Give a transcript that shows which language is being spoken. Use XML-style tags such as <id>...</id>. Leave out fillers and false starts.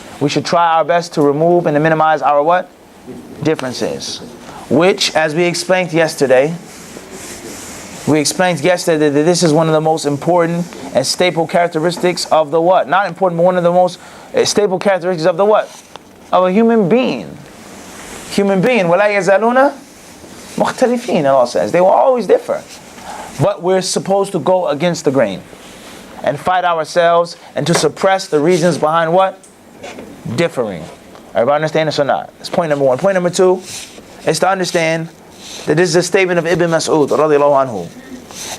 <en>We should try our best to remove and to minimize our what? Differences. Which, as we explained yesterday, that this is one of the most important and staple characteristics of the what? Not important, but one of the most staple characteristics of the what? Of a human being. Human being.</en> <ar>وَلَا يَزَالُونَ مُخْتَلِفِينَ,</ar> <en>Allah says. They will always differ. But we're supposed to go against the grain and fight ourselves and to suppress the reasons behind what? Differing. Everybody understand this or not? That's point number one. Point number two is to understand that this is a statement of Ibn Mas'ud radiallahu anhu.</en>